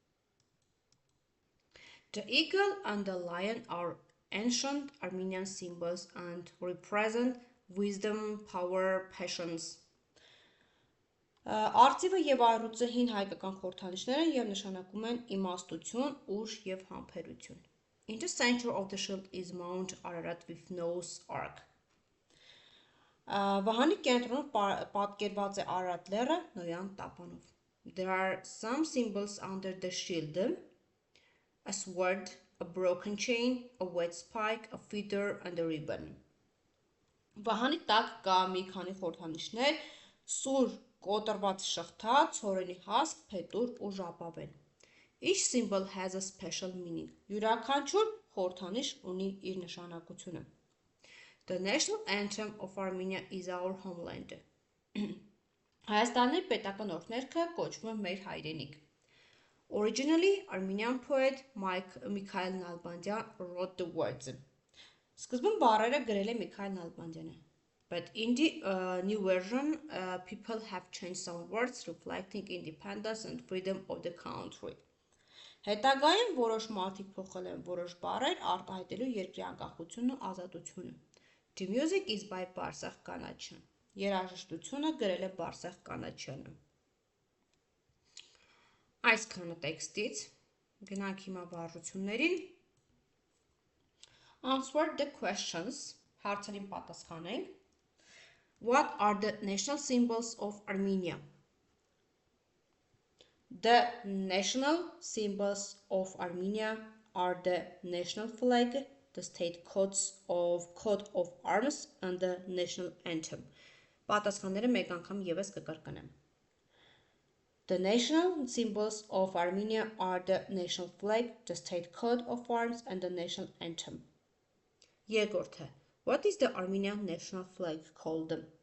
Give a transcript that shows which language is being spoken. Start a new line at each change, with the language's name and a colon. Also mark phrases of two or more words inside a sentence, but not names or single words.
English: the eagle and the lion are ancient Armenian symbols and represent wisdom, power, patience,
Armenian: Արծիվը և առյուծը հին հայկական խորհրդանիշներ են և նշանակում են իմաստություն, ուժ և համբերություն,
English: in the center of the shield is Mount Ararat with Noah's Ark,
Armenian: Վահանի կենտրոնում պատկերված է Արարատ լեռը Նոյան տապանով,
English: there are some symbols under the shield, a sword, a broken chain, a wet spike, a feather and a ribbon,
Armenian: Վահանի տակ կա մի քանի խորհրդանիշներ, սուր կոտրված շղթա, ցորենի հասկ, փետուր ու ժապավեն,
English: each symbol has a special meaning,
Armenian: յուրաքանչյուր խորհրդանիշ ունի իր նշանակությունը,
English: the national anthem of Armenia is our homeland,
Armenian: Հայաստանի պետական օրհներգը կոչվում է մեր հայրենիք,
English: originally Armenian poet Mikhail Nalbandian wrote the words,
Armenian: սկզբում բառերը գրել է Միքայել Նալբանդյանը,
English: But in the new version, people have changed some words reflecting independence and freedom of the country.
Armenian: Հետագայում որոշ մարդիկ փոխել են որոշ բառեր արտահայտելու երկրի անկախությունն ու ազատությունը.
English: The music is by Բարսեղ Կանաչյան.
Armenian: Երաժշտությունը գրել է Բարսեղ Կանաչյանը. Այսքանը տեքստից գնանք հիմա վարժություններին.
English: Answer the questions.
Armenian: Հարցերին պատասխանենք.
English: What are the national symbols of Armenia? The national symbols of Armenia are the national flag, the state coat of arms, and the national anthem.
Armenian: Պատասխանները մեկ անգամ ևս կկրկնեմ.
English: The national symbols of Armenia are the national flag, the state coat of arms, and the national anthem.
Armenian: Երկրորդը.
English: What is the Armenian national flag called?